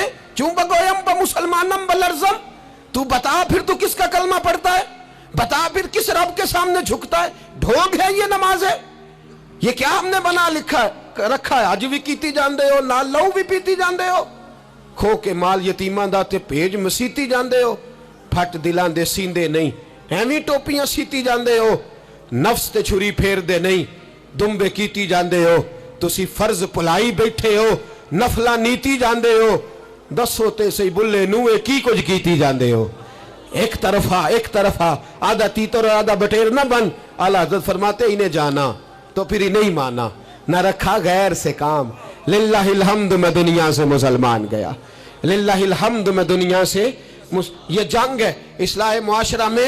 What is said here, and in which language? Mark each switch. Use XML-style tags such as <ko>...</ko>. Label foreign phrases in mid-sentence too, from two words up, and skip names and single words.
<fa>چوں بگویم با مسلمانم بلرزم.</fa> <ur>تو بتا پھر تو کس کا کلمہ پڑھتا ہے؟ بتا پھر کس رب کے سامنے جھکتا ہے؟ ڈھونگ ہے یہ نماز ہے؟ یہ کیا ہم نے بنا رکھا ہے؟</ur> <pa>آج بھی کیتی جان دے ہو, نال لہو بھی پیتی جان دے ہو, کھو کے مال یتیماں دا تے پیج مسیتی جان دے ہو, پھٹ دلاں دے سیندے نہیں, ایویں ٹوپیاں سیتی جان دے ہو, نفس تے چھری پھیر دے نہیں, دمبے کیتی جان دے ہو, تسی فرض پلائی بیٹھے ہو, نفلہ نیتی جان دے ہو, دسو تے سی بلے نوے کی کچھ کیتی جان دے ہو.</pa> <ur>ایک طرفہ آدھا تیتر اور آدھا بٹیر نہ بن. اعلیٰ حضرت فرماتے انہیں جانا تو پھر ہی نہیں مانا, نہ رکھا غیر سے کام.</ur> <ar>للہ الحمد</ar> <ur>میں دنیا سے مسلمان گیا,</ur> <ar>للہ الحمد</ar> <ur>میں دنیا سے یہ جنگ ہے اصلاح معاشرہ میں.</ur>